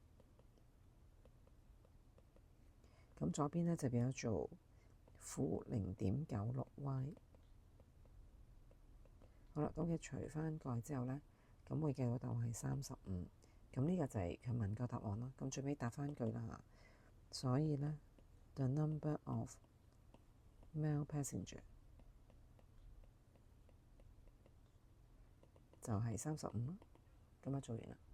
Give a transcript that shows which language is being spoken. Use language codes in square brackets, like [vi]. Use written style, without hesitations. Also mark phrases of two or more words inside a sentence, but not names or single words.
[yue] 咁左邊咧就變咗做負0.96y。好啦，咁佢除翻過去之後咧，咁會計到答案係35。咁呢個就係佢問個答案咯。咁最尾答翻句啦。所以咧 ， [en] the number of male passenger [yue] 就係35咯。咁啊，做完啦。